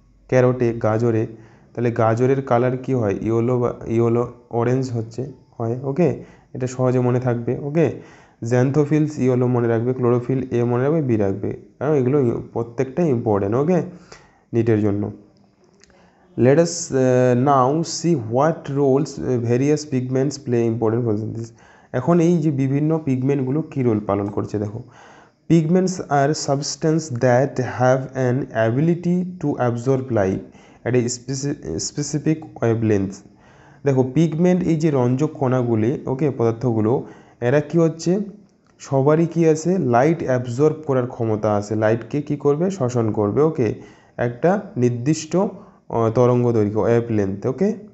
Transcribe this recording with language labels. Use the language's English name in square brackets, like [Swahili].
[Bangla] ক্যারোটে, গাজরে। তাহলে গাজরের কালার কি হয়? ইয়েলো বা ইয়েলো অরেঞ্জ হয়। ওকে, এটা সহজে মনে থাকবে। ওকে, জ্যান্থোফিলস ইয়েলো মনে রাখবে, ক্লোরোফিল এ মনে রাখবে, বি রাখবে, কারণ এগুলো প্রত্যেকটাই ইম্পর্টেন্ট। ওকে, নিটের জন্য। [English] Let us now see what roles various pigments play important photosynthesis. [Bangla] এখন এই যে বিভিন্ন পিগমেন্টগুলো কী রোল পালন করছে দেখো। [English] Pigments are substance that have an ability to absorb light at a specific wavelength. [Bangla] দেখো পিগমেন্ট এই যে রঞ্জক কণাগুলি ওকে পদার্থগুলো এরা কি হচ্ছে সবারই কি আছে লাইট অ্যাবজর্ব করার ক্ষমতা আছে, লাইটকে কি করবে শোষণ করবে ওকে একটা নির্দিষ্ট তরঙ্গ দৈর্ঘ্য ওয়েভলেন্থ ওকে।